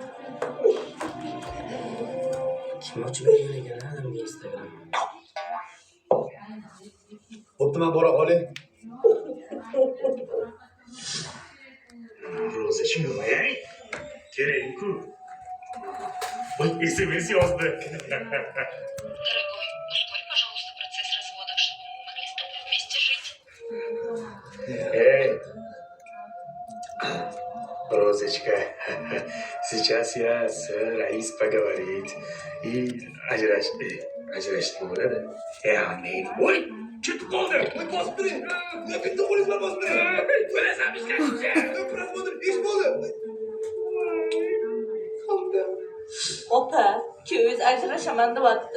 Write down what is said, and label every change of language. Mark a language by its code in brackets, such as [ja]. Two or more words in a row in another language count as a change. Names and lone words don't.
[uz] Kim ochib bergan ekan adamga Instagram? Bo'pti, men bora qolay. Roza shunmi? Kerak-ku. Voy, SMS yozdi. [ru] Дорогой, ускорь, пожалуйста, процесс развода, чтобы мы могли с тобой вместе жить. Эй, Розочка, сейчас я с Раис поговорит и [uz] ajrashib bo'ladi. Amen. Voy, ketib qoldi. Voy, bosib turing. Bitta qo'lingiz bilan bosib turing. Bilasan ishlashni. Prosmotr ish bo'ldi. Opa, kuyingiz ajrashaman deyapti.